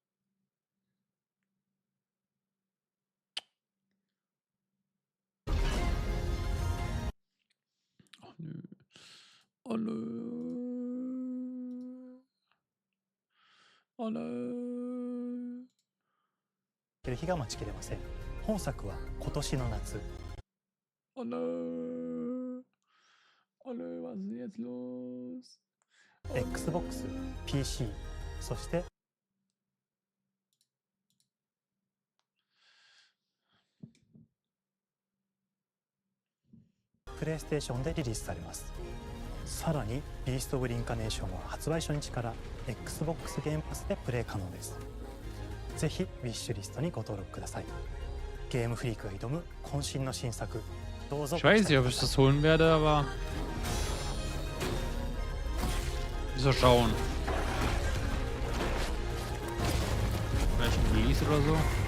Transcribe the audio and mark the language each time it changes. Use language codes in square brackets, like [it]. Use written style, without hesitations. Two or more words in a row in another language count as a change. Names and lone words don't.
[de] Oh nö. Oh nö. Oh nö. [ja] 日が待ちきれません。本作は今年の夏。 [de] Oh nö. Oh nö, was ist denn jetzt los? [ja] Xbox、PC、そしてプレイステーションでリリースされます。さらにビースト・オブ・リンカネーションは発売初日から Xbox ゲームパスでプレイ可能です。ぜひウィッシュリストにご登録ください。ゲームフリークが挑む渾身の新作、どうぞ。 [de] Ich weiß nicht, ob ich das holen werde, aber so schauen. Vielleicht ein Release oder so.